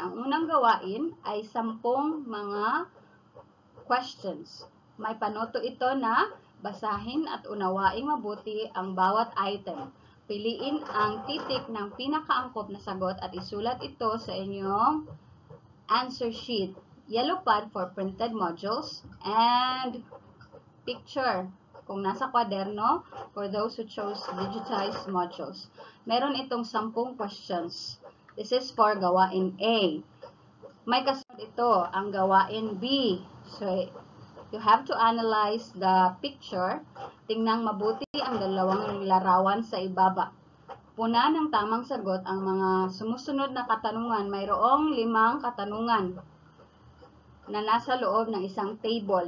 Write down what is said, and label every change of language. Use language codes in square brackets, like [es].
[tl] Ang unang gawain ay 10 mga questions. May panoto ito na basahin at unawaing mabuti ang bawat item. Piliin ang titik ng pinakaangkop na sagot at isulat ito sa inyong answer sheet. [en] Yellow pad for printed modules and picture [tl] kung nasa kwaderno [en] for those who chose digitized modules. [tl] Meron itong [en] 10 questions. This is for gawain A. [tl] May kasunod ito, ang gawain B. [en] So, you have to analyze the picture [tl] Tingnan mabuti ang dalawang larawan sa ibaba. Puna ng tamang sagot ang mga sumusunod na katanungan. Mayroong 5 katanungan na nasa loob ng isang table.